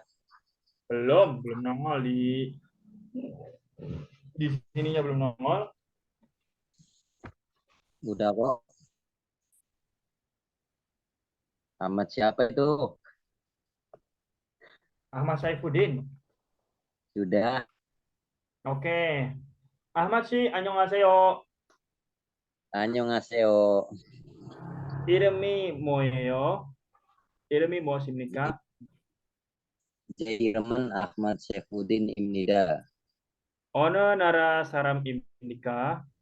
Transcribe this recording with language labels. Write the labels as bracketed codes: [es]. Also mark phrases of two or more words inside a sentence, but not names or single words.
[id] Belum nongol di sininya belum nongol. Udah kok. Ahmad siapa itu? Ahmad Saifuddin. Sudah. Oke. Ahmad sih, [ko] annyeonghaseyo. Annyeonghaseyo. 이름이 뭐예요? 이름이 무엇입니까? 제 이름은 Ahmad Saifuddin입니다. 어느 나라 사람입니까?